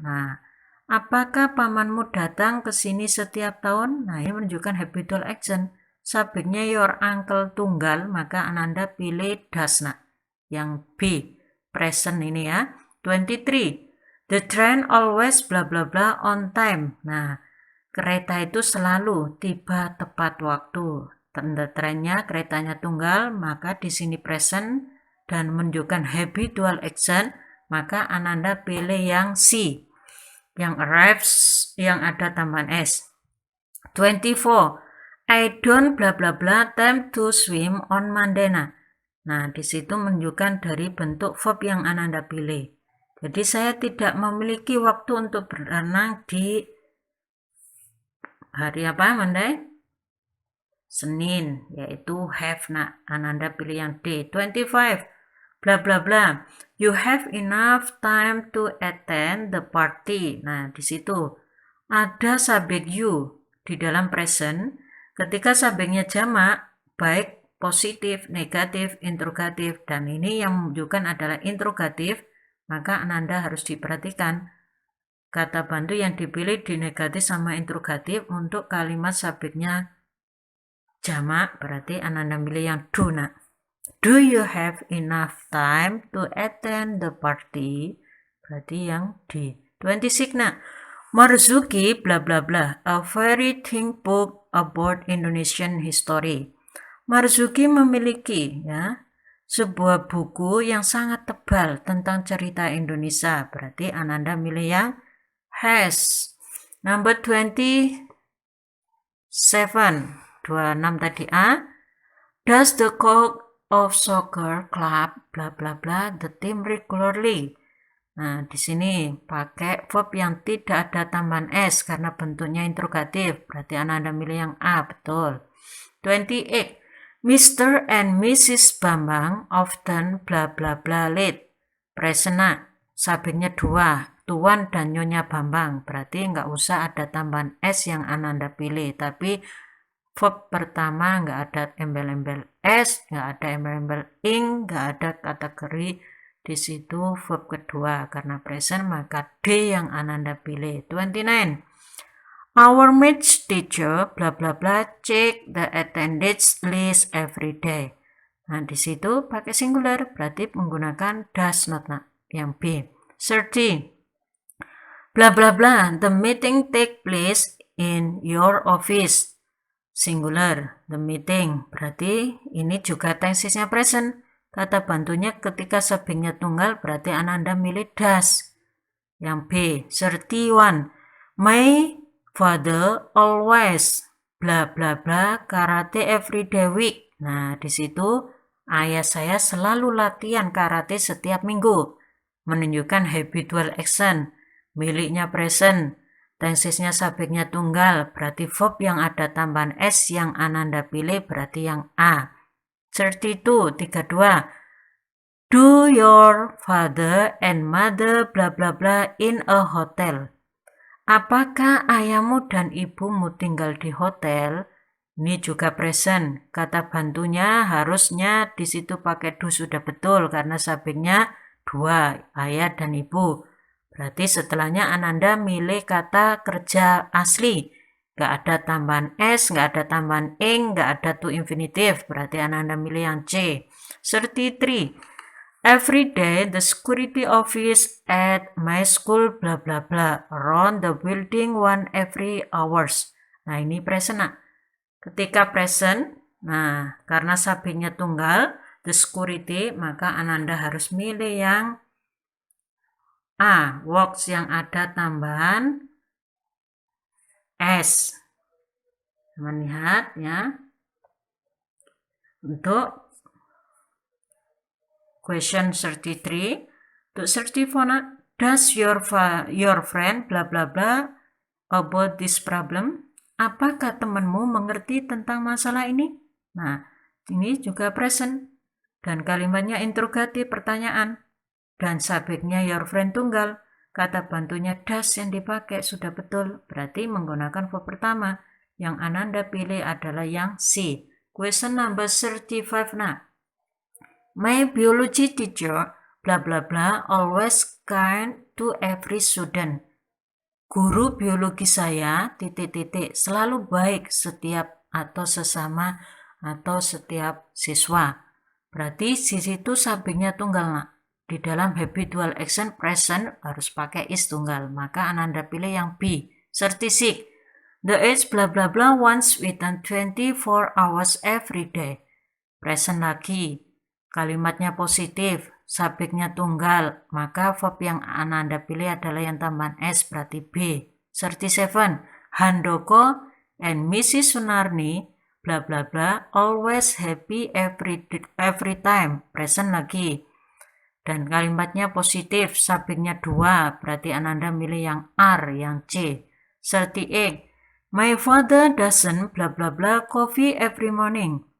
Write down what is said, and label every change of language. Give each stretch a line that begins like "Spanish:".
Indonesian: Nah, apakah pamanmu datang ke sini setiap tahun? Nah, ini menunjukkan habitual action. Subjeknya
English: your uncle
Indonesian: tunggal, maka Ananda pilih does nak. Yang B, present ini ya. 23.
English: The train always bla bla bla on time.
Indonesian: Nah, kereta itu selalu tiba tepat waktu. Tanda trennya keretanya tunggal, maka di sini present dan menunjukkan habitual action, maka Ananda pilih yang C. Yang arrives yang ada tambahan S. 24.
English: I don't bla bla bla time to swim on Monday.
Indonesian: Nah, di situ menunjukkan dari bentuk verb yang Ananda pilih. Jadi saya tidak memiliki waktu untuk berenang di hari apa Monday? Senin, yaitu have nak. Ananda pilih yang D. 25. Bla bla bla.
English: You have enough time to attend the party.
Indonesian: Nah, di situ ada subjek you di dalam present. Ketika subjeknya jamak, baik positif, negatif, interrogatif, dan ini yang menunjukkan adalah interrogatif, maka Ananda harus diperhatikan kata bantu yang dipilih di negatif sama interrogatif untuk kalimat subjeknya jamak, berarti Ananda pilih yang do nak.
English: Do you have enough time to attend the party?
Indonesian: Berarti yang D. 26 nak.
English: Marzuki bla bla bla, a very thick book about Indonesian history.
Indonesian: Marzuki memiliki sebuah buku yang sangat tebal tentang cerita Indonesia. Berarti Ananda milih yang has.
English: Number 27. 26
Indonesian: tadi
English: A. Does the coach of soccer club bla bla bla the team regularly?
Indonesian: Nah, di sini pakai verb yang tidak ada tambahan S karena bentuknya interrogatif. Berarti Ananda milih yang A, betul. 28. Mr. and Mrs.
English: Bambang often bla bla bla late.
Indonesian: Present, subjeknya dua, Tuan dan Nyonya Bambang. Berarti nggak usah ada tambahan S yang Ananda pilih. Tapi verb pertama nggak ada embel-embel S, nggak ada embel-embel ing, nggak ada kategori di situ verb kedua. Karena present maka D yang Ananda pilih. 29.
English: Our maths teacher bla bla bla check the attendance list every day.
Indonesian: Nah, di situ pakai singular berarti menggunakan does not. Nah, yang B.
English: 30. Bla bla bla, the meeting take place in your office.
Indonesian: Singular, the meeting. Berarti ini juga tensesnya present. Kata bantunya ketika subjeknya tunggal berarti Ananda milih does. Yang B. 31.
English: My father always bla bla bla karate every day week.
Indonesian: Nah, di situ ayah saya selalu latihan karate setiap minggu. Menunjukkan habitual action, miliknya present, tensesnya subjeknya tunggal, berarti verb yang ada tambahan S yang Ananda pilih berarti yang A. 32, 32.
English: Do your father and mother bla bla bla in a hotel.
Indonesian: Apakah ayahmu dan ibumu tinggal di hotel? Ini juga present. Kata bantunya harusnya di situ pakai do sudah betul karena subjeknya dua, ayah dan ibu. Berarti setelahnya Ananda milih kata kerja asli. Gak ada tambahan S, gak ada tambahan ing, gak ada to infinitive. Berarti Ananda milih yang C. 33.
English: Every day, the security office at my school bla bla bla around the building one every hours.
Indonesian: Nah, ini present. Nah, ketika present, nah karena subjeknya tunggal, the security, maka Ananda harus milih yang A, works yang ada tambahan S. Melihat ya. Untuk question 33, untuk 34,
English: does your friend bla bla bla about this problem?
Indonesian: Apakah temanmu mengerti tentang masalah ini? Nah, ini juga present dan kalimatnya interrogatif pertanyaan dan subjeknya your friend tunggal. Kata bantunya does yang dipakai sudah betul, berarti menggunakan verb pertama. Yang Ananda pilih adalah yang C.
English: Question number 35. Nah, my biology teacher bla bla bla always kind to every student.
Indonesian: Guru biologi saya titik-titik selalu baik setiap atau sesama atau setiap siswa. Berarti di situ subjeknya tunggal. Nah, di dalam habitual action present harus pakai is tunggal. Maka Ananda pilih yang B. 36.
English: The age bla bla bla once within 24 hours every day.
Indonesian: Present lagi. Kalimatnya positif, subjeknya tunggal, maka verb yang Ananda pilih adalah yang tambahan S, berarti B.
English: 37. Handoko and Mrs. Sunarni bla bla bla always happy every time.
Indonesian: Present lagi. Dan kalimatnya positif, subjeknya 2, berarti Ananda milih yang R, yang C.
English: 38. My father doesn't bla bla bla coffee every morning.